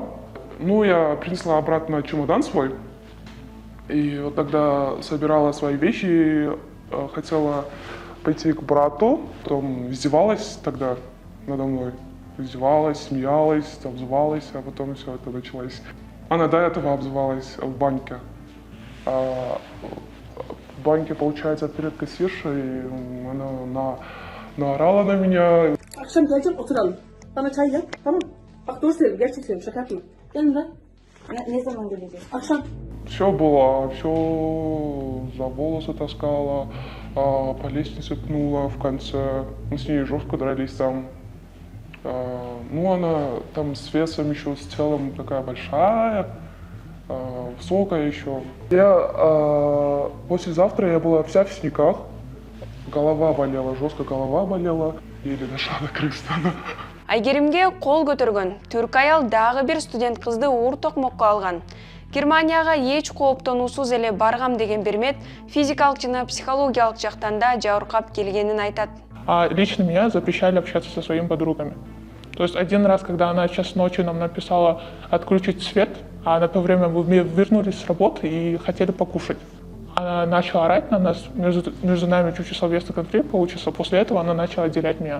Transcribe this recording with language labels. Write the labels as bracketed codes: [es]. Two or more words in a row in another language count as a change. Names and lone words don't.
[ru] Ну, я принесла обратно чемодан свой. И вот тогда собирала свои вещи, хотела пойти к брату, потом издевалась тогда надо мной. Издевалась, смеялась, обзывалась, а потом все это началось. Она до этого обзывалась в банке. В банке, получается, перед кассиршей она наорала на меня. [tr] Akşam gelecek oturalım. Bana çay yap, tamam? Bak doğru söylüyorum, gerçek söylüyorum, şaka yapmıyorum. Gelin lan. Ne zaman geleceğiz? Akşam. [ru] Все было, все за волосы таскала, по лестнице пнула в конце. Мы с ней жестко дрались там. Ну, она там с весом еще, с телом такая большая, высокая еще. Послезавтра я была вся в синяках, голова болела, жестко голова болела, еле дошла до Кыргызстана. [ky] Айгеримге кол көтөргөн түрк аял дагы бир студент кызды уур токмокко алган. Германияга эч кооптонуусуз эле баргам деген Бермет физикалык жана психологиялык жактан да жабыркап келгенин айтат. [ru] Лично меня запрещали общаться со своими подругами. То есть один раз, когда она час ночи нам написала отключить свет, а на то время мы вернулись с работы и хотели покушать. Она начала орать на нас, между нами чуть словесный конфликт получился, после этого она начала отделять меня.